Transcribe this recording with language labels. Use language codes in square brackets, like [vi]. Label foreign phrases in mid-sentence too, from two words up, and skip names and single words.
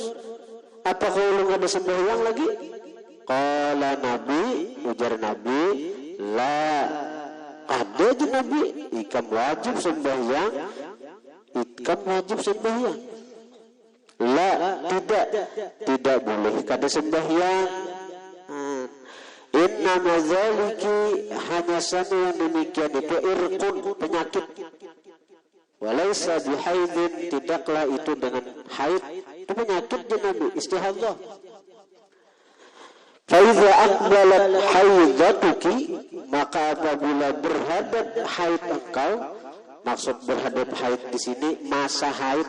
[bjn] Apakah ulun ada sembahyang lagi? [ar] قال نبي, [bjn] ujar Nabi, la, ada je Nabi, ikam wajib sembahyang, ikam wajib sembahyang. La, tidak boleh kada sembahyang. [ar] إن ذلك, [bjn] hanya sana yang demikian itu irqun, penyakit. [ar] وليس بحيض, [bjn] tidaklah itu dengan haid, itu penyakit je Nabi, istihadah. [ar] فإذا أقبلت حيضتك, [bjn] maka apabila berhadap haid engkau, maksud berhadap haid di sini masa haid.